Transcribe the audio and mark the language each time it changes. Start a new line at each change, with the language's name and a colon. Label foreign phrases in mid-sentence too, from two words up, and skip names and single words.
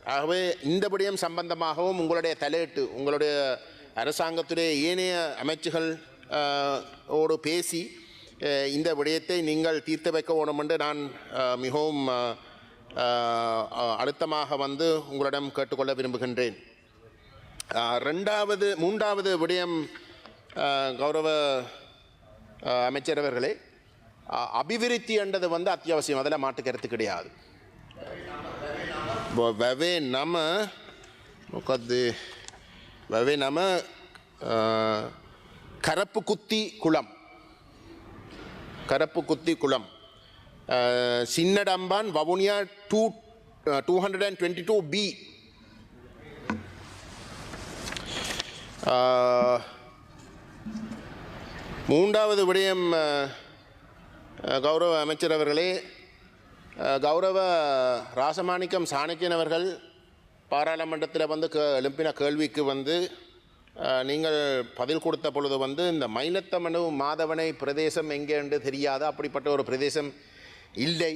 Tamil: ஆகவே இந்த விடயம் சம்பந்தமாகவும் உங்களுடைய தலையிட்டு உங்களுடைய அரசாங்கத்துடைய ஏனைய அமைச்சுகள் ஓடு பேசி இந்த விடயத்தை நீங்கள் தீர்த்து வைக்க வேணும் என்று நான் மிகவும் அழுத்தமாக வந்து உங்களிடம் கேட்டுக்கொள்ள விரும்புகின்றேன். மூன்றாவது விடயம் கௌரவ அமைச்சர் அவர்களே, அபிவிருத்தி என்றது வந்து அத்தியாவசியம், அதில் மாட்டு கருத்து கிடையாது.
Sinhala: වැවේ නම මොකක්ද වැවේ නම කරප්පුකුත්ති කුளම් සින්නඩම්බන් වවුනියා 222B
Tamil: மூன்றாவது விடயம் கௌரவ அமைச்சர் அவர்களே, கௌரவ ராசமாணிக்கம் சாணக்கியன் அவர்கள் பாராளுமன்றத்தில் வந்து எழுப்பின கேள்விக்கு வந்து நீங்கள் பதில் கொடுத்த பொழுது வந்து இந்த மயிலத்தமனு மாதவனை பிரதேசம் எங்கே என்று தெரியாது, அப்படிப்பட்ட ஒரு பிரதேசம் இல்லை.